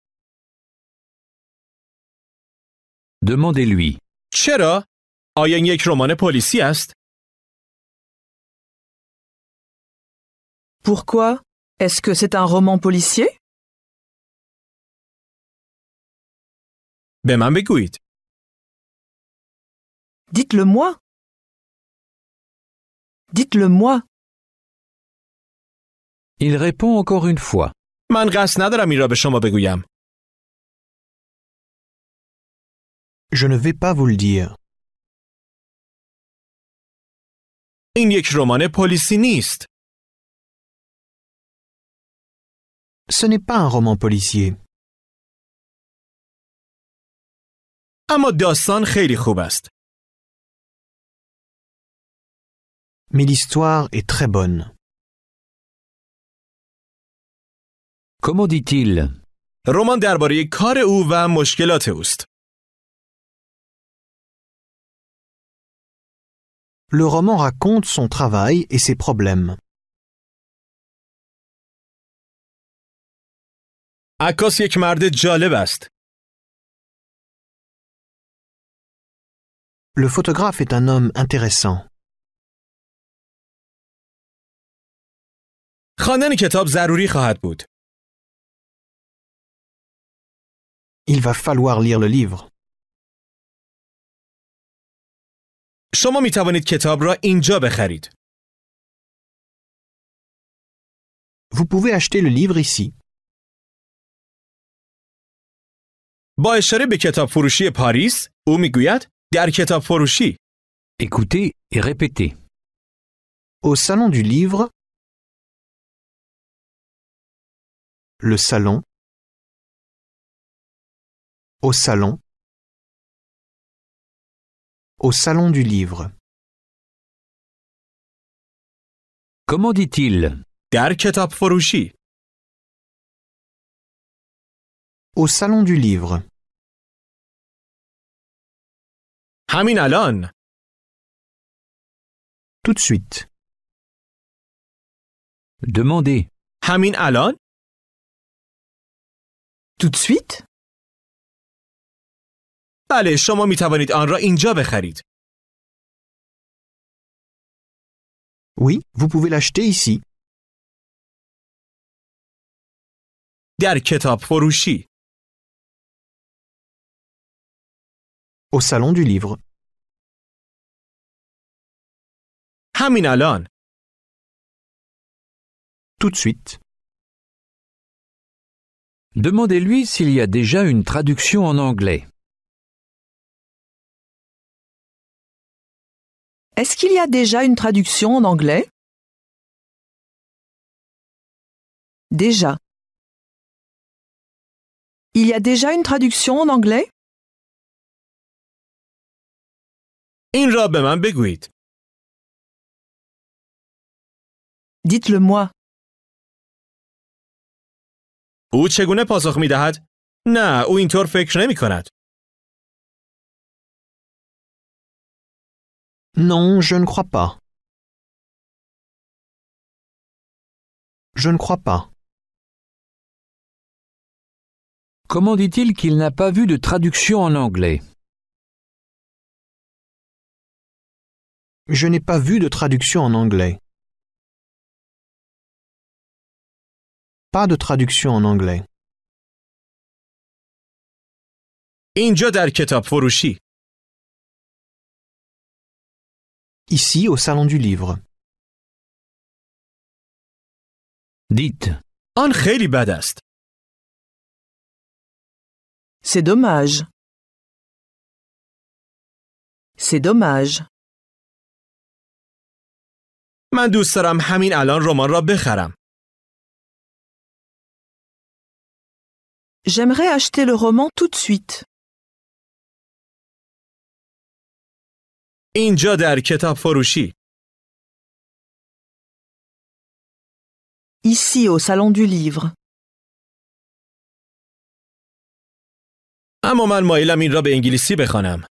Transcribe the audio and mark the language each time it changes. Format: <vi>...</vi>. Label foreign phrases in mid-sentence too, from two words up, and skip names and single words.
<fr>Demandez-lui.</fr> <fa>چرا؟ آیا این یک رمان پلیسی است؟</fa> <fr>Pourquoi? Est-ce que c'est un roman policier?</fr> <fa>به من بگویید.</fa> <fr>Dites-le-moi. Dites-le-moi. Il répond encore une fois.</fr> <fa>من قصد ندارم این را به شما بگویم.</fa> <fr>Je ne vais pas vous le dire.</fr> <fa>این یک رمان پلیسی نیست.</fa> <fr>Ce n'est pas un roman policier.</fr> <fa>اما داستان خیلی خوب است.</fa> <fr>Mais l'histoire est très bonne. Comment dit-il?</fr> <fa>رمان درباره کار او و مشکلات اوست.</fa> <fr>Le roman raconte son travail et ses problèmes.</fr> <fa>عکاس یک مرد جالب است.</fa> <fr>Le photographe est un homme intéressant.</fr> <fa>خواندن کتاب ضروری خواهد بود.</fa> <fr>Il va falloir lire le livre.</fr> <fa>شما می توانید کتاب را اینجا بخرید.</fa> <fr>Vous pouvez acheter le livre ici.</fr> <fa>با اشاره به کتاب فروشی پاریس، او میگوید در کتاب فروشی.</fa> <fr>Écoutez et répétez. Au salon du livre. Le salon. Au salon. Au salon du livre. Comment dit-il?</fr> <fa>در کتاب فروشی.</fa> <fr>Au salon du livre.</fr> <fa>همین الان.</fa> <fr>Tout de suite. Demandez.</fr> <fa>همین الان؟</fa> <fr>Tout de suite?</fr> <fa>بله، شما می توانید آن را اینجا بخرید.</fa> <fr>Oui, vous pouvez l'acheter ici.</fr> <fa>در کتاب فروشی.</fa> <fr>Au salon du livre.</fr> <fa>همین الان.</fa> <fr>Tout de suite. Demandez-lui s'il y a déjà une traduction en anglais. Est-ce qu'il y a déjà une traduction en anglais? Déjà. Il y a déjà une traduction en anglais?</fr> <fa>این را به من بگویید.</fa> <fr>Dites-le-moi.</fr> <fa>او چگونه پاسخ می دهد؟ نه، او اینطور فکر نمی کند.</fa> <fr>Non, je ne crois pas. Je ne crois pas. Comment dit-il qu'il n'a pas vu de traduction en anglais? Je n'ai pas vu de traduction en anglais. Pas de traduction en anglais.</fr> <fa>اینجا در کتاب فروشی.</fa> <fr>Ici, au salon du livre. Dites.</fr> <fa>آن خیلی بد است.</fa> <fr>C'est dommage. C'est dommage.</fr> <fa>من دوست دارم همین الان رمان را بخرم.</fa> <fr>J'aimerais acheter le roman tout de suite.</fr> <fa>اینجا در کتاب فروشی.</fa> <fr>Ici, au salon du livre.</fr> <fa>اما من مایلم این را به انگلیسی بخوانم.</fa>